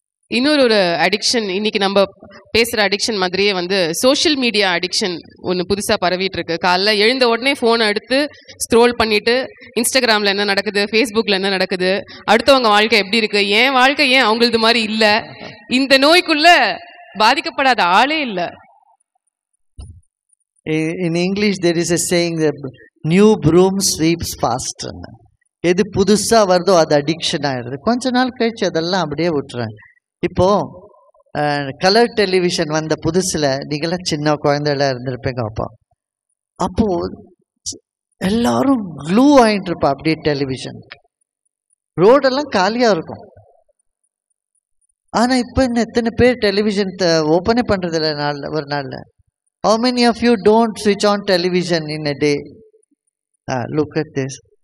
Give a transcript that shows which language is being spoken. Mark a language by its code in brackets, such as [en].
[ta] இன்னொரு அடிக்ஷன், இன்னைக்கு நம்ம பேசுற அடிக்ஷன் மாதிரியே வந்து சோஷியல் மீடியா அடிக்ஷன் ஒன்று புதுசாக பரவிட்டு இருக்கு. காலைல எழுந்த உடனே ஃபோனை எடுத்து ஸ்க்ரோல் பண்ணிட்டு இன்ஸ்டாகிராமில் என்ன நடக்குது, ஃபேஸ்புக்கில் என்ன நடக்குது, அடுத்தவங்க வாழ்க்கை எப்படி இருக்கு, என் வாழ்க்கை ஏன் அவங்களது மாதிரி இல்லை, இந்த நோய்க்குள்ள பாதிக்கப்படாத ஆளே இல்லை. [en] In English there is a saying that new broom sweeps faster. [ta] எது புதுசா வருதோ அது அடிக்ஷன் ஆயிடுது. கொஞ்ச நாள் கழிச்சு அதெல்லாம் அப்படியே விட்டுறாங்க. இப்போ கலர் டெலிவிஷன் வந்த புதுசுல நீங்களாம் சின்ன குழந்தைல இருந்திருப்பீங்க. அப்போ எல்லாரும் க்ளூ ஆயிட்டு இருப்பா அப்படியே டெலிவிஷன். ரோடெல்லாம் காலியா இருக்கும். ஆனா இப்ப என்ன எத்தனை பேர் டெலிவிஷன் ஓப்பனே பண்றது இல்லை ஒரு நாள்ல. [en] How many of you don't switch on television in a day? Look at this.